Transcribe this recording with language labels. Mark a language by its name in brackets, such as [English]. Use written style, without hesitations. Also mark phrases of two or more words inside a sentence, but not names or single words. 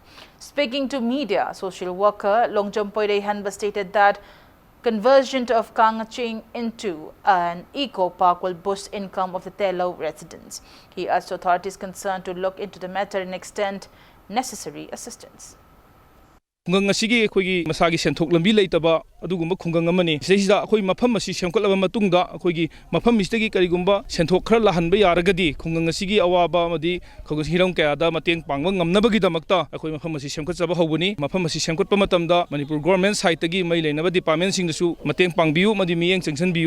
[English] Speaking to media, social worker Longjam Poire Hanba stated that conversion of Kangaching into an eco park will boost income of the Tello residents. He urged authorities concerned to look into the matter and extend necessary assistance. [Manipuri] Khungang asigi akhoi masagi senthok lambi leitaba adugumba khungang amani seisida akhoi mafam asi semkhatlaba matungda akhoi gi mafam mistagi karigumba senthok khara lahanba yaragadi khungang asigi awaba amadi khogis hiram kayada mateng pangba ngamnabagi damakta akhoi mafam asi semkhatjaba hobuni mafam asi semkhatpa matamda Manipur [English] government side [Manipuri] tagi mai leinaba department singdasu mateng pangbiu madi miyeng changsanbiu